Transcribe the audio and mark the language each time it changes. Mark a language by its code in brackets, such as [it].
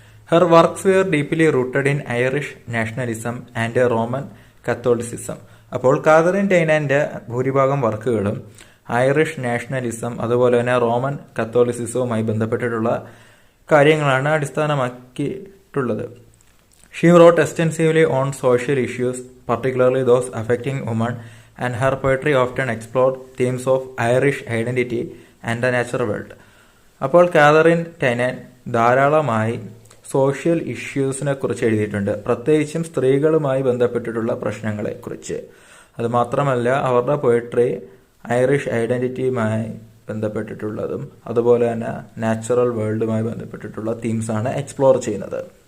[en] Her works were deeply rooted in Irish nationalism and Roman Catholicism. [ml] അപ്പോൾ Catherine ടൈനാൻ്റെ ഭൂരിഭാഗം വർക്കുകളും Irish nationalism അതുപോലെ തന്നെ റോമൻ കത്തോലിസിസവുമായി ബന്ധപ്പെട്ടിട്ടുള്ള കാര്യങ്ങളാണ് അടിസ്ഥാനമാക്കിയിട്ടുള്ളത്. [en] She wrote extensively on social issues, particularly those affecting women, and her poetry often explored themes of Irish identity and the natural world. [ml] അപ്പോൾ Catherine Tynan ധാരാളമായി social ഇഷ്യൂസിനെ കുറിച്ച് എഴുതിയിട്ടുണ്ട്, പ്രത്യേകിച്ചും സ്ത്രീകളുമായി ബന്ധപ്പെട്ടിട്ടുള്ള പ്രശ്നങ്ങളെക്കുറിച്ച്. അതുമാത്രമല്ല അവരുടെ പോയട്രി ഐറിഷ് ഐഡന്റിറ്റിയുമായി ബന്ധപ്പെട്ടിട്ടുള്ളതും അതുപോലെ തന്നെ നാച്ചുറൽ വേൾഡുമായി ബന്ധപ്പെട്ടിട്ടുള്ള തീംസാണ് എക്സ്പ്ലോർ ചെയ്യുന്നത്.